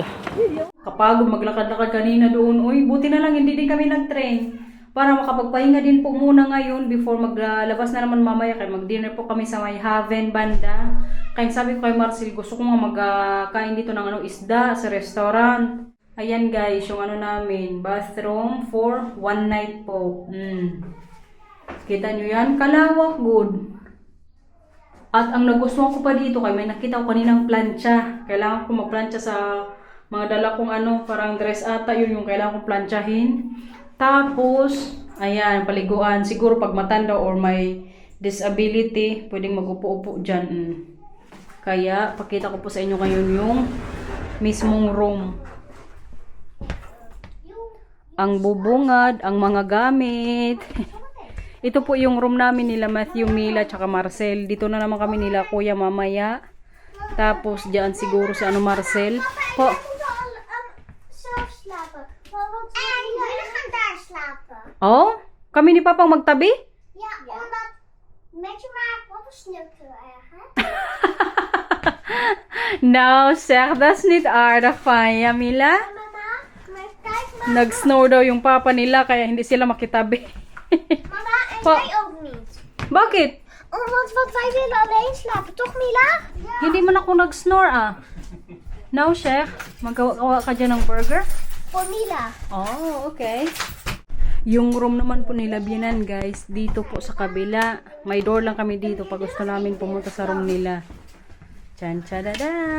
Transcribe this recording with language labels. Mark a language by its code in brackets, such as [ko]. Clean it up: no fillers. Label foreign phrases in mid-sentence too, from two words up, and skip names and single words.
[tl] Kapagod maglakad-lakad kanina doon. Uy, buti na lang hindi din kami nag-train. Para makapagpahinga din po muna ngayon before maglabas na naman mamaya. Kaya mag-dinner po kami sa may Haven banda. Kaya sabi ko kay Marcel, gusto ko nga magkain dito ng ano, isda sa restaurant. Ayan guys, yung ano namin, [en] bathroom for one night [tl] po. Kita nyo yan? Kalawak, good. At ang nagustuhan ko pa dito, kay may nakita ko kaninang plancha. Kailangan ko magplancha sa mga dala kong ano, parang dress ata, yun yung kailangan kong planchahin. Tapos, ayan, paliguan. Siguro pag matanda or may disability, pwedeng mag-upo-upo dyan. Kaya, pakita ko po sa inyo ngayon yung mismong room. Ang bubungad, ang mga gamit. Ito po yung room namin nila Matthew, Mila, tsaka Marcel. Dito na naman kami nila kuya mamaya. Tapos dyan siguro sa ano Marcel. Po. [nl] Zelf slapen. En jullie gaan daar slapen. [tl] Oh? Kami ni Papang magtabi? [nl] Ja, omdat met je maar papa sneeuwt heel erg, hè? Nou zeg, dat is niet aardig van je, Mila. Mama, maar kijk maar. [tl] Nag-snow daw yung papa nila kaya hindi sila makitabi. [nl] Mama, en Pa- jij ook niet. [tl] Bakit? [nl] Oh, want wij willen alleen slapen, toch Mila? Ja. [tl] Hindi man ako nag-snore ah. Now, Sheikh, magawa ka dyan ng burger? [nl] Voor Mila. [en] Oh, okay. [tl] Yung room naman po nila Binan guys, dito po sa kabila. May door lang kami dito pag gusto namin pumunta sa room nila. Chan chadada.